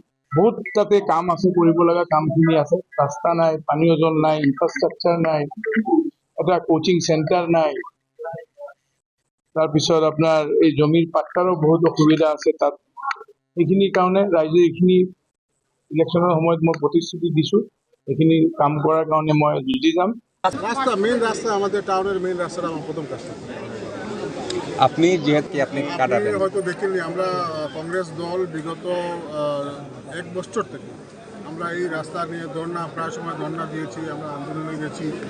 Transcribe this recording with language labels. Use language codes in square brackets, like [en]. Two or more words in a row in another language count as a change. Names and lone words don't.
[as] বহুত তাতে কাম আছে, কৰিব লগা কামখিনি আছে। ৰাস্তা নাই, পানীয় জল নাই, ইনফ্ৰাষ্ট্ৰাকচাৰ নাই, এটা [en] coaching center [as] নাই, তাৰপিছত আপোনাৰ এই জমিৰ পাট্টাৰো বহুত অসুবিধা আছে তাত। সেইখিনিৰ কাৰণে ৰাইজে এইখিনি ইলেকশ্যনৰ সময়ত মই প্ৰতিশ্ৰুতি দিছোঁ, এইখিনি কাম কৰাৰ কাৰণে মই যুঁজি যাম। [bn] রাস্তা মেইন রাস্তা আমাদের টাউনের মেইন রাস্তাটা আমার প্রথম কাজটা। আপনি যেহেতু আপনি কাটাবেন, হয়তো দেখেননি আমরা কংগ্রেস দল বিগত 1 বছর থেকে আমরা এই রাস্তা নিয়ে ধর্ণা, প্রায় সময় ধর্ণা দিয়েছি, আমরা আন্দোলনে গেছি।